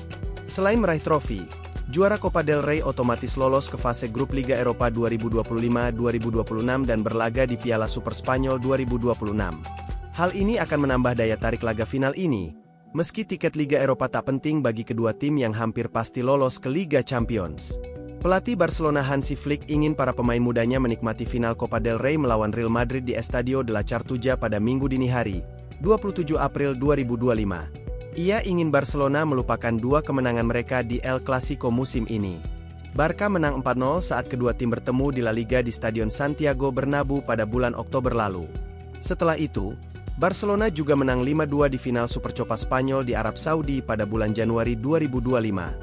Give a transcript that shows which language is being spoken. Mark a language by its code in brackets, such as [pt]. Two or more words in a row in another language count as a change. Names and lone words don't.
[id] Selain meraih trofi, juara Copa del Rey otomatis lolos ke fase grup Liga Eropa 2025-2026 dan berlaga di Piala Super Spanyol 2026. Hal ini akan menambah daya tarik laga final ini, meski tiket Liga Eropa tak penting bagi kedua tim yang hampir pasti lolos ke Liga Champions. Pelatih Barcelona Hansi Flick ingin para pemain mudanya menikmati final Copa del Rey melawan Real Madrid di Estadio de la Cartuja pada Minggu dini hari, 27 April 2025. Ia ingin Barcelona melupakan dua kemenangan mereka di El Clasico musim ini. Barca menang 4-0 saat kedua tim bertemu di La Liga di Stadion Santiago Bernabeu pada bulan Oktober lalu. Setelah itu, Barcelona juga menang 5-2 di final Supercopa Spanyol di Arab Saudi pada bulan Januari 2025.